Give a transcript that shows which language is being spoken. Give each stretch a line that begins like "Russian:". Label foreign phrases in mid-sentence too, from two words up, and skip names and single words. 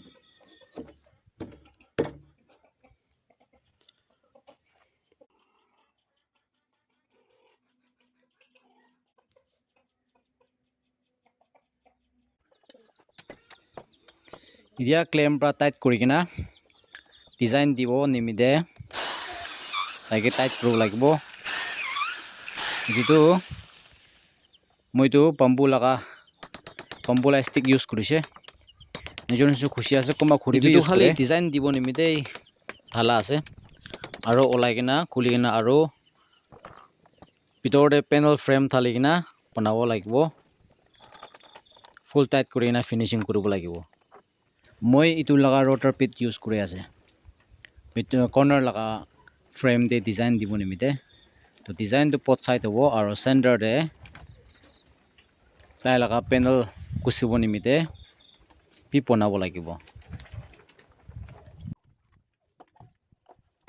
Naga Pidgin: Itia claim pra tight kuri kina design dibo nimide taike tight kuro lagibo. Itu tu moi tu bamboo la stick use kurise. Nijor nisu khushi ase komba khuri bi use kore. Design dibo nimide thala ase. Aru olai kina khuli kina aru bitor de
English: panel frame
Naga Pidgin: thali kina banabo lagibo. Full tight kuri kina finishing kuribo lagibo. Moi itu laga
English: rotor pit
Naga Pidgin: use kuri ase. Bitu corner laga frame de design dibo nimide. To design to
English: pot side
Naga Pidgin: hobo aru center de tai laga panel kusibo nimide pi banabo lagibo.